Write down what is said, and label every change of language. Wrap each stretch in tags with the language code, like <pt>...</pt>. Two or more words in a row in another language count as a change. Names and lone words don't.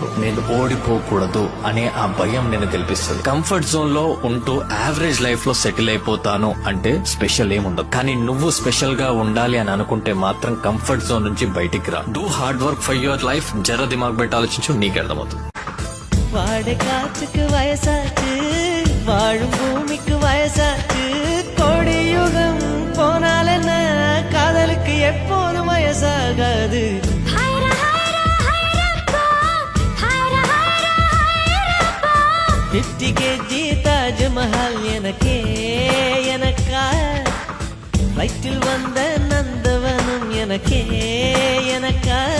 <te>నేను ఓడిపోకూడదు అనే ఆ భయం నేను గెలిపిస్తుంది.</te> <en>comfort zone</en> <te>లో ఉంటూ</te> <en>average life</en> <te>లో సెటిల్ అయిపోతాను అంటే స్పెషల్ ఏముండదు. కానీ నువ్వు స్పెషల్ గా ఉండాలి అని అనుకుంటే మాత్రం</te> <en>comfort zone</en> <te>నుంచి బయటికి రా.</te> <en>do hard work for your life.</en> <hi>ज़रा दिमाग</hi> <te>పెట్టి ఆలోచించు, నీకు అర్థమవుతుంది.</te> <ta>வாடை காற்றுக்கு வயசாச்சு, வாழும் பூமிக்கு வயசாச்சு, கோடி யுகம் போனால் என்ன, காதலுக்கு எப்போதும் வயசாகாது.</ta> <en>fifty KG</en> <ta>தாஜ்மஹால் எனக்கே எனக்கா, ஃப்ளைட்டில் வந்த நந்தவனும் எனக்கே எனக்கா.</ta>